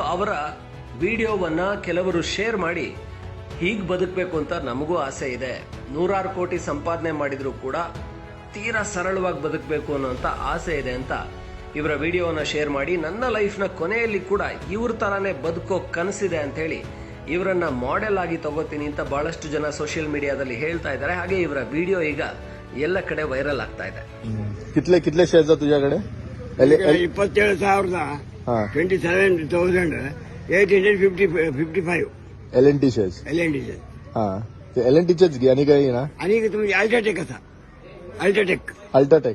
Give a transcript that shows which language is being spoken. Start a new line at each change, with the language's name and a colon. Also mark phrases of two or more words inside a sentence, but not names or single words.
Kannada: ಅವರ ವಿಡಿಯೋವನ್ನ ಕೆಲವರು ಶೇರ್ ಮಾಡಿ ಹೀಗೆ ಬದುಕಬೇಕು ಅಂತ ನಮಗೂ ಆಸೆ ಇದೆ, 100 ಕೋಟಿ ಸಂಪಾದನೆ ಮಾಡಿದ್ರು ಕೂಡ ತೀರಾ ಸರಳವಾಗಿ ಬದುಕಬೇಕು ಅನ್ನೋಂಥ ಆಸೆ ಇದೆ ಅಂತ ಇವರ ವಿಡಿಯೋನ ಶೇರ್ ಮಾಡಿ, ನನ್ನ ಲೈಫ್ನ ಕೊನೆಯಲ್ಲಿ ಕೂಡ ಇವ್ರ ತರಾನೇ ಬದುಕೋ ಕನಸಿದೆ ಅಂತ ಹೇಳಿ ಇವರನ್ನ ಮಾಡೆಲ್ ಆಗಿ ತಗೋತೀನಿ ಅಂತ ಬಹಳಷ್ಟು ಜನ ಸೋಷಿಯಲ್ ಮೀಡಿಯಾದಲ್ಲಿ ಹೇಳ್ತಾ ಇದ್ದಾರೆ. ಹಾಗೆ ಇವರ ವಿಡಿಯೋ ಈಗ ಎಲ್ಲ ಕಡೆ ವೈರಲ್ ಆಗ್ತಾ ಇದೆ.
Marathi: कितले कितले शेअर्स आहेत तुझ्याकडे? 27,855 LNT शेअर्स. LNDचे. हा ते LNTचेच घे आणि काही ना आणि तुम्ही अल्ट्राटेक असा अल्ट्राटेक अल्ट्राटेक.